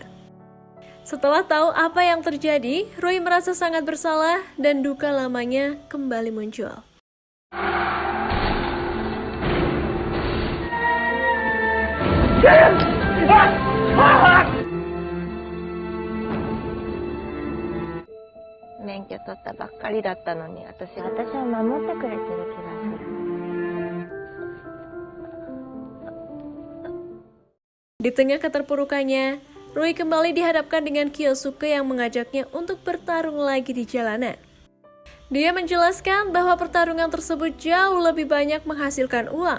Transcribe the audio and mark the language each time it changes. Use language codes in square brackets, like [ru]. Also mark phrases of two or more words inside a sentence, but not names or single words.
[id] Setelah tahu apa yang terjadi, Rui merasa sangat bersalah dan duka lamanya kembali muncul. [ja] Menkyo 取ったばっかりだったのに、私を守ってくれてる気がする。 [id] Di tengah keterpurukannya, Rui kembali dihadapkan dengan Kyosuke yang mengajaknya untuk bertarung lagi di jalanan. Dia menjelaskan bahwa pertarungan tersebut jauh lebih banyak menghasilkan uang.